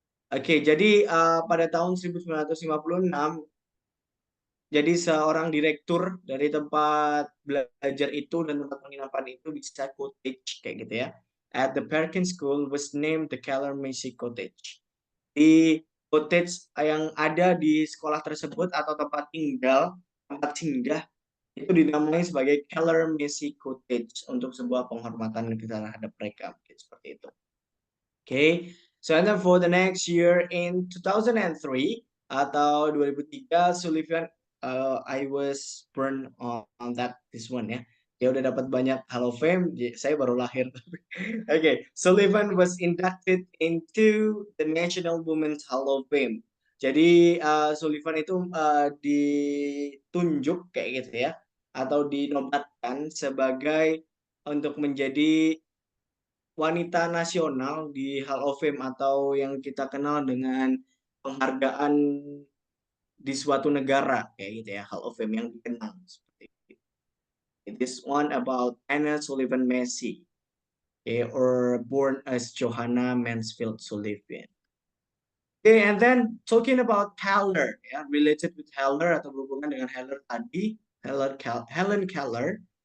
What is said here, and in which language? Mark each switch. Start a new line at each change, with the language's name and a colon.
Indonesian: Oke, jadi pada tahun 1956 jadi seorang direktur dari tempat belajar itu dan tempat penginapan itu bisa cottage kayak gitu ya.
English: At the Perkins School was named the Keller Macy Cottage.
Indonesian: Di cottage yang ada di sekolah tersebut atau tempat singgah itu dinamai sebagai Keller Macy Cottage untuk sebuah penghormatan terhadap mereka seperti itu.
English: Okay, so and then for the next year in 2003 atau 2003 Sullivan I was born on this one ya.
Indonesian: Dia udah dapat banyak Hall of Fame, saya baru lahir.
English: Okay, Sullivan was inducted into the National Women's Hall of Fame.
Indonesian: Jadi Sullivan itu ditunjuk kayak gitu ya, atau dinobatkan sebagai untuk menjadi wanita nasional di Hall of Fame atau yang kita kenal dengan penghargaan di suatu negara kayak gitu ya, Hall of Fame yang dikenal seperti itu.
English: This one about Anna Sullivan Macy, or born as Johanna Mansfield Sullivan. Okay, and then talking about Keller, related with Keller
Indonesian: atau berhubungan dengan Keller tadi,
English: Helen Keller.